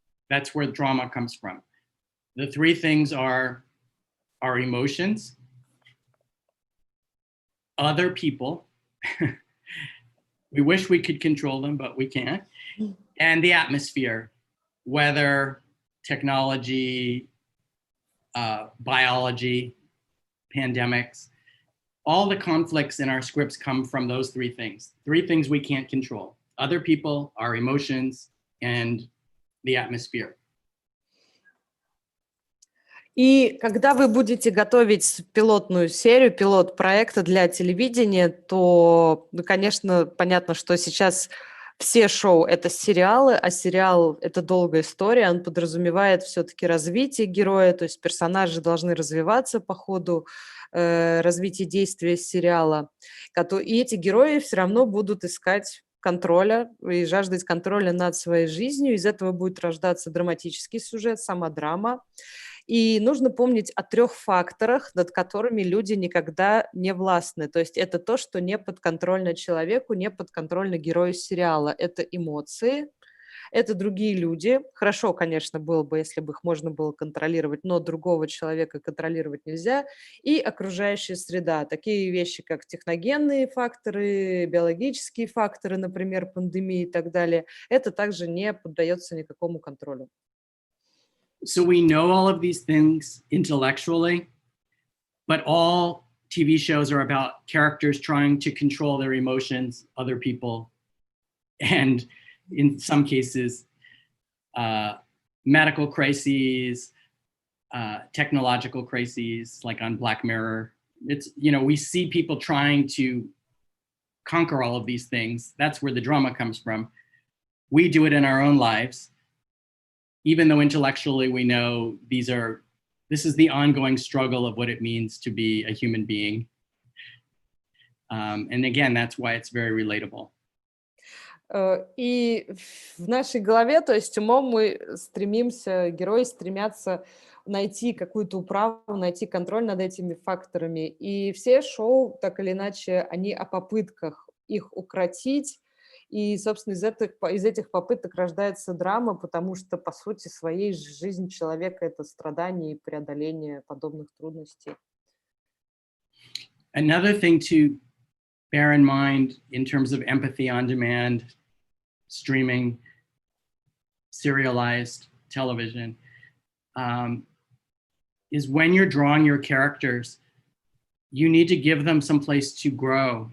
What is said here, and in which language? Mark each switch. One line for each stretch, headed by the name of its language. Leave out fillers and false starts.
English: That's where drama comes from. The three things are our emotions, other people, we wish we could control them, but we can't, and the atmosphere, weather, technology, biology, pandemics. All the conflicts in our scripts come from those three things we can't control: other people, our emotions, and the atmosphere.
Russian: И когда вы будете готовить пилотную серию, пилот проекта для телевидения, то, конечно, понятно, что сейчас все шоу — это сериалы, а сериал — это долгая история, он подразумевает все-таки развитие героя, то есть персонажи должны развиваться по ходу развития действия сериала. И эти герои все равно будут искать контроля и жаждать контроля над своей жизнью. Из этого будет рождаться драматический сюжет, сама драма. И нужно помнить о 3 факторах, над которыми люди никогда не властны. То есть это то, что не подконтрольно человеку, не подконтрольно герою сериала. Это эмоции, это другие люди. Хорошо, конечно, было бы, если бы их можно было контролировать, но другого человека контролировать нельзя. И окружающая среда. Такие вещи, как техногенные факторы, биологические факторы, например, пандемии и так далее, это также не поддается никакому контролю.
English: So we know all of these things intellectually, but all TV shows are about characters trying to control their emotions, other people, and in some cases, medical crises, technological crises, like on Black Mirror. It's, we see people trying to conquer all of these things. That's where the drama comes from. We do it in our own lives. Even though intellectually we know this is the ongoing struggle of what it means to be a human being. And again, that's why it's very relatable.
Russian: И в нашей голове, то есть умом герои стремятся найти какую-то управу, найти контроль над этими факторами. И все шоу, так или иначе, они о попытках их укротить. И, собственно, из этих попыток рождается драма, потому что, по сути своей, жизнь человека — это страдание и преодоление подобных трудностей.
English: Another thing to bear in mind in terms of empathy on demand, streaming, serialized television, is when you're drawing your characters, you need to give them some place to grow.